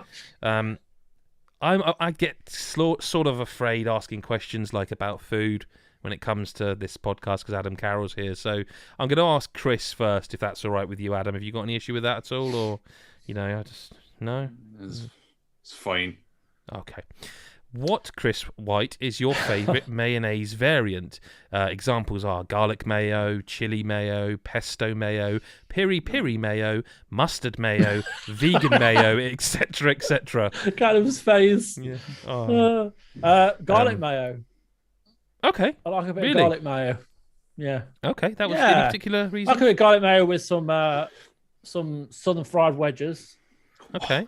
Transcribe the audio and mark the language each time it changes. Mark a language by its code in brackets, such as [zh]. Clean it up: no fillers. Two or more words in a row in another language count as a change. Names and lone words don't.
[en] I get sort of afraid asking questions like about food when it comes to this podcast, because Adam Carroll's here. So I'm going to ask Chris first, if that's all right with you, Adam. Have you got any issue with that at all, or I just no? It's fine. Okay. What, Chris White, is your favourite mayonnaise variant? Examples are garlic mayo, chili mayo, pesto mayo, piri-piri mayo, mustard mayo, vegan mayo, etc., etc. Kind of his face. Yeah. Oh. Garlic mayo. Okay. I like a bit of garlic mayo. Yeah. Okay, that was any particular reason? I like a bit of garlic mayo with some southern fried wedges. Okay.